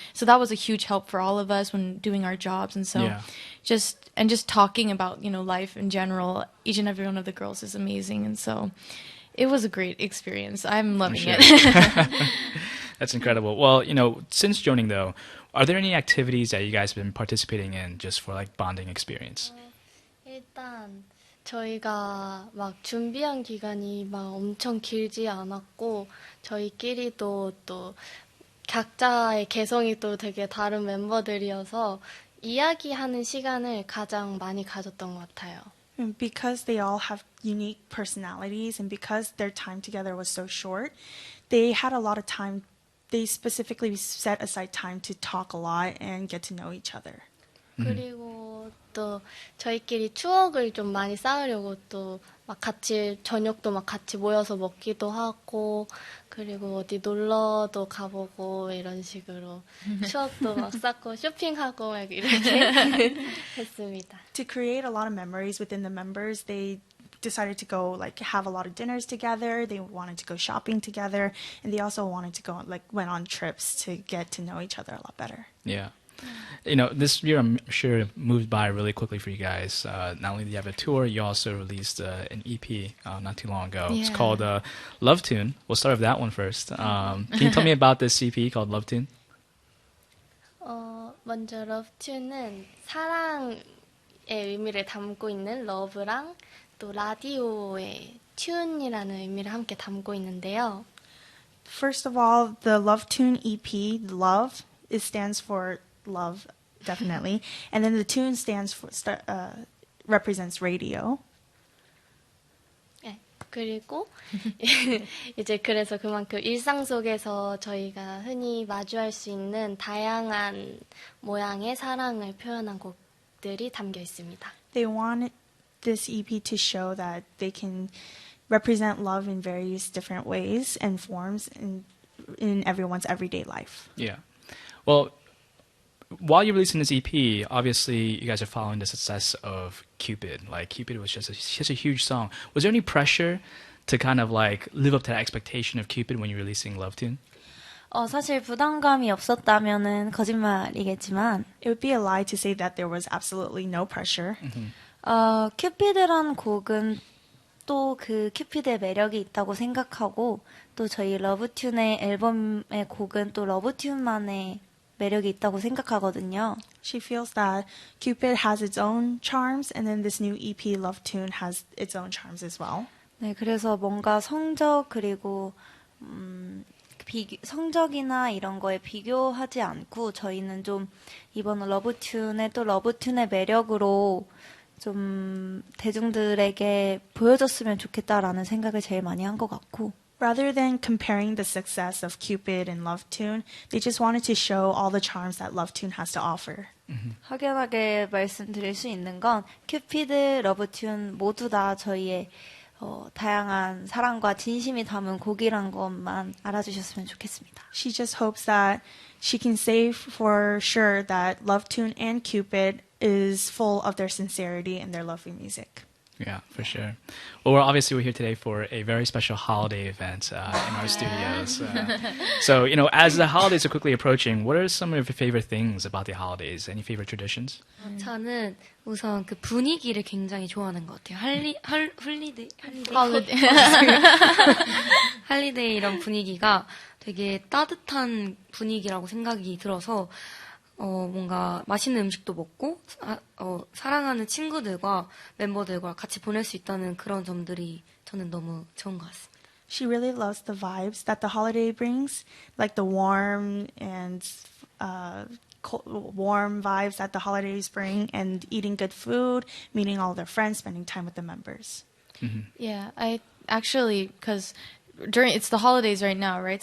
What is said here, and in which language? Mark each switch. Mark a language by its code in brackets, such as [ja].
[en] So that was a huge help for all of us when doing our jobs. And so just talking about, life in general, each and every one of the girls is amazing. And so it was a great experience. I'm loving it. That's incredible. Well, since joining though, are there any activities that you guys have been participating in just for bonding experience? [ko] 일단 저희가 막 준비한 기간이 막 엄청 길지 않았고 저희끼리도 또 각자의 개성이 또 되게 다른 멤버들이어서 이야기하는 시간을 가장 많이 가졌던 것 같아요. [en] And because they all have unique personalities and because their time together was so short, they had a lot of time. They specifically set aside time to talk a lot and get to know each other. [ko] 그리고 또 저희끼리 추억을 좀 많이 쌓으려고 또 막 같이 저녁도 막 같이 모여서 먹기도 하고 그리고 어디 놀러도 가보고 이런 식으로 추억도 막 쌓고 쇼핑하고 막 이렇게 했습니다. [en] To create a lot of memories within the members, they decided to go like have a lot of dinners together. They wanted to go shopping together, and they also wanted to go like went on trips to get to know each other a lot better. Yeah. You know, this year I'm sure moved by really quickly for you guys. Not only do you have a tour, you also released an EP not too long ago. It's called Love Tune. We'll start with that one first. Can you tell me about this EP called Love Tune? [ko] 먼저 Love Tune은 사랑의 의미를 담고 있는 러브랑 또 라디오의 튠이라는 의미를 함께 담고 있는데요. [en] First of all, the Love Tune EP, love, it stands for love, definitely. And then the tune stands for represents radio. [ko] 네, 그리고 이제 그래서 그만큼 일상 속에서 저희가 흔히 마주할 수 있는 다양한 모양의 사랑을 표현한 곡들이 담겨 있습니다. [en] They wanted this EP to show that they can represent love in various different ways and forms in everyone's everyday life. Yeah. Well, while you're releasing this EP, obviously you guys are following the success of Cupid. Like Cupid was just such a huge song. Was there any pressure to kind of like live up to that expectation of Cupid when you're releasing Love Tune? [ko] 사실 부담감이 없었다면은 거짓말이겠지만, [en] It would be a lie to say that there was absolutely no pressure. [ko] 큐피드란 곡은 또 그 큐피드의 매력이 있다고 생각하고, 또 저희 러브튠의 앨범의 곡은 또 러브튠만의 매력이 있다고 생각하거든요. [en] She feels that Cupid has its own charms, and then this new EP, Love Tune, has its own charms as well. [ko] 네, 그래서 뭔가 성적 그리고 성적이나 이런 거에 비교하지 않고 저희는 좀 이번 러브튠의 또 러브튠의 매력으로 좀 대중들에게 보여줬으면 좋겠다라는 생각을 제일 많이 한 것 같고. [en] Rather than comparing the success of Cupid and Love Tune, they just wanted to show all the charms that Love Tune has to offer. [ko] 확연하게 말씀드릴 수 있는 건 큐피드, 러브튠 모두 다 저희의 다양한 사랑과 진심이 담은 곡이란 것만 알아주셨으면 좋겠습니다. [en] She just hopes that she can say for sure that Love Tune and Cupid is full of their sincerity and their lovely music. Yeah, for sure. Well, we're here today for a very special holiday event in our studios. So, you know, as the holidays are quickly approaching, what are some of your favorite things about the holidays? Any favorite traditions? [ko] 저는 우선 그 분위기를 굉장히 좋아하는 것 같아요. 할리데이 이런 분위기가 되게 따뜻한 분위기라고 생각이 들어서 뭔가 맛있는 음식도 먹고 사랑하는 친구들과 멤버들과 같이 보낼 수 있다는 그런 점들이 저는 너무 좋은 것 같습니다. [en] She really loves the vibes that the holiday brings, like the warm and warm vibes that the holidays bring, and eating good food, meeting all their friends, spending time with the members. Mm-hmm. Yeah, I actually, because it's the holidays right now, right?